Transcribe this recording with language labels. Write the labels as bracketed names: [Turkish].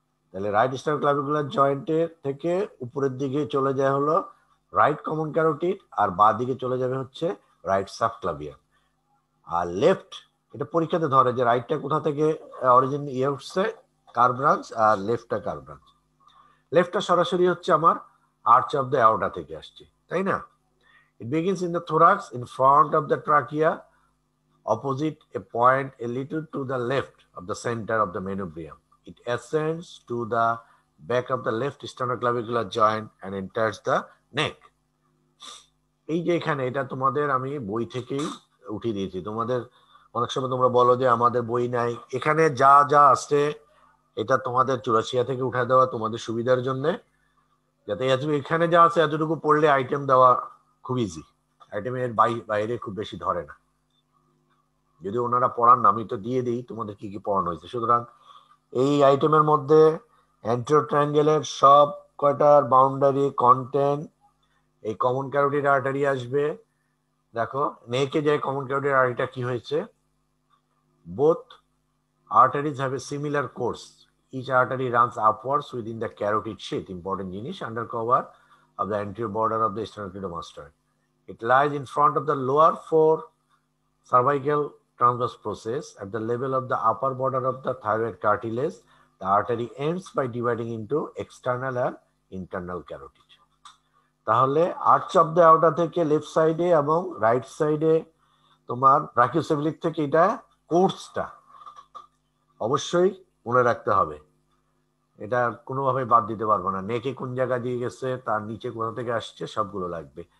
[Bangla] তাহলে রাইট স্টার্নোক্লাভিকুলার জয়েন্টের থেকে উপরের দিকে চলে যায় হলো রাইট কমন ক্যারোটিড, আর বাঁ দিকে চলে যাবে হচ্ছে রাইট সাবক্লাভিয়ান। আর লেফট, এটা পরীক্ষাতে ধরে যে রাইটটা কোথা থেকে অরিজিন উঠছে, কার ব্রাঞ্চ, আর লেফটটা কার ব্রাঞ্চ। লেফটটা সরাসরি হচ্ছে আমার আর্চ অফ দ্য অ্যাওর্টা থেকে আসছে, তাই না? [English] It begins in the thorax in front of the trachea, opposite a point a little to the left of the center of the manubrium. It ascends to the back of the left sternoclavicular joint and enters the neck. [Bangla] এই যে এখানে, এটা তোমাদের আমি বই থেকেই উঠিয়ে দিয়েছি। তোমাদের অনেক সময় তোমরা বলো যে আমাদের বই নাই, এখানে যা যা আছে এটা তোমাদের চুরাশিয়া থেকে উঠা দেওয়া তোমাদের সুবিধার জন্য, যাতে এখানে যা আছে এতটুকু পড়লে আইটেম দেওয়া খুব ইজি। আইটেমের বাইরে খুব বেশি ধরে না, যদি ওনারা পড়ান না, আমি তো দিয়ে দিই তোমাদের কি কি পড়ানো হয়েছে। সুতরাং এই আইটেমের মধ্যে অ্যান্টেরিয়র ট্রায়াঙ্গেলের সব কয়টার বাউন্ডারি কন্টেন্ট এই কমন ক্যারোটিড আর্টারি আসবে। দেখো নেকে যে কমন ক্যারোটিড আর্টারিটা কি হয়েছে, [English] Both arteries have a similar course. Each artery runs upwards within the carotid sheath, important জিনিস, under cover of the anterior border of the sternocleidomastoid. It lies in front of the lower four cervical transverse process at the level of the upper border of the thyroid cartilage. The artery ends by dividing into external and internal carotid. [Bangla] তাহলে arch of the আউটা থেকে left সাইডে এবং right সাইডে তোমার brachiocephalic থেকে এটা কোর্সটা অবশ্যই মনে রাখতে হবে, এটা কোনোভাবে বাদ দিতে পারবো না। নেকে কোন জায়গা দিয়ে গেছে, তার নিচে কোথা থেকে আসছে, সবগুলো লাগবে।